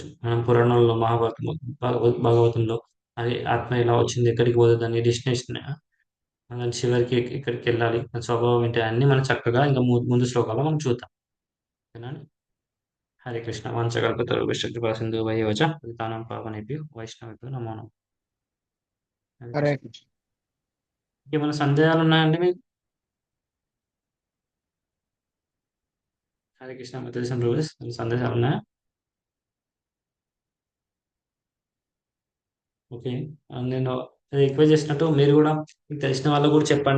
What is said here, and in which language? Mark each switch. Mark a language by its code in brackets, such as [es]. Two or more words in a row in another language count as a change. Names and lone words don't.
[te] మనం పురాణాల్లో మహాభారతం భాగవతంలో అది ఆత్మ ఎలా వచ్చింది, ఎక్కడికి పోతుంది, దాని డెస్టినేషన్, మనం చివరికి ఎక్కడికి వెళ్ళాలి, మన స్వభావం ఏంటి, అన్ని మనం చక్కగా ఇంకా ముందు శ్లోకాల్లో మనం చూద్దాం. ఓకేనా అండి? [sa] హరే కృష్ణ వాంఛకల్పతరుభ్యశ్చ కృపా సింధుభైర్యశ్చ పతితానాం పావనేభ్యో వైష్ణవేభ్యో నమో నమః. హరే హరే కృష్ణ. కృష్ణ. [te] ఇంకేమైనా సందేహాలు ఉన్నాయండి మీకు? [sa] హరే కృష్ణ, [te] మీకు తెలిసిన రోజెస్ సందేహాలు ఉన్నాయా? ఓకే. నేను రిక్వెస్ట్ చేసినట్టు మీరు కూడా మీకు తెలిసిన వాళ్ళకు కూడా చెప్పండి.